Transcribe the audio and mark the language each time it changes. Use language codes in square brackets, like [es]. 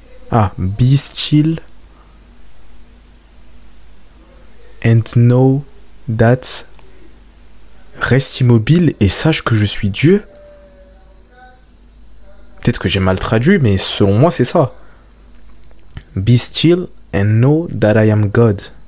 [en] Ah, be still and know that. [fr] Reste immobile et sache que je suis Dieu. Peut-être que j'ai mal traduit, mais selon moi, c'est ça. [en] Be still and know that I am God.